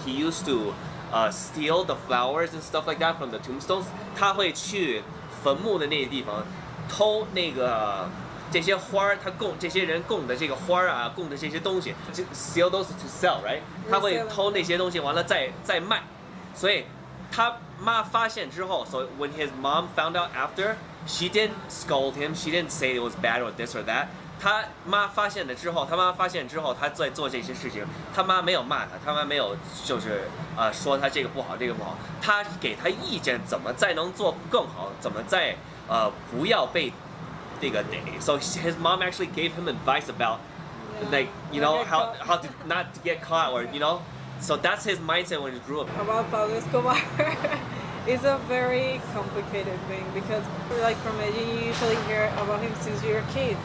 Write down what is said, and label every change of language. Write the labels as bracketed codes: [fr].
[en] He used to steal the flowers and stuff like that from the tombstones. [zh] 他会去坟墓的那些地方偷那个这些花儿，他这些人供的这个花儿啊，供的这些东西 ， [en] steal those to sell, right？ [zh] 他会偷那些东西，完了再卖。所以他妈发现之后 [en] ，so when his mom found out after, she didn't scold him, she didn't say it was bad or this or that. [zh] 他妈发现之后，他在做这些事情，他妈没有骂他，他妈没有就是说他这个不好，这个不好，他给他意见怎么再能做更好，怎么再不要被这个逮。 [en] So his mom actually gave him advice about like how to not to get caught or So that's his mindset when he grew up. About Pablo Escobar. It's a very complicated thing because, like from Medellin, you usually hear about him since you're a kid.